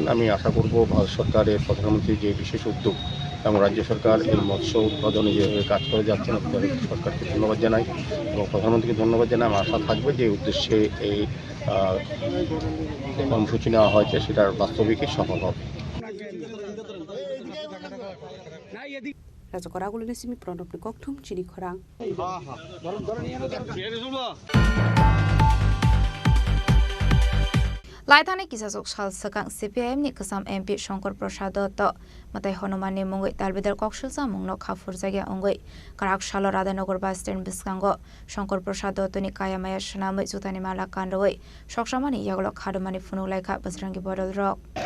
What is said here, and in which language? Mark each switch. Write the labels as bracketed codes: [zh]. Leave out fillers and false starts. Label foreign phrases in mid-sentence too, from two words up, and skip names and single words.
[bn] আমি আশা করব ভারত সরকারের প্রধানমন্ত্রীর যে বিশেষ উদ্যোগ এবং রাজ্য সরকার এই মৎস্য উৎপাদনে যেভাবে কাজ করে যাচ্ছেন আপনাদের সরকারকে ধন্যবাদ জানাই এবং প্রধানমন্ত্রীকে ধন্যবাদ জানাই। আমার আশা থাকবে যে উদ্দেশ্যে এই কর্মসূচি নেওয়া হয়েছে সেটার বাস্তবিকই সফল হবে। [trp] Rajakoragulune simi pronopni kokthum chini khorang. Laithane kisasok shal sakang CPIM ni kasam MP Shankar Prasad Dutta matai Hanuman ni mungoi Dalbidal kokshil sa mungno khafur jage ongoi karak shalo Radhanagar [en] bus stand [trp] biskango Shankar Prasad Dutta ni kaya maya shnamai jutani mala kanroi shokshamani yaglo khadumani funulai kha Bajrangi Bodol Rock.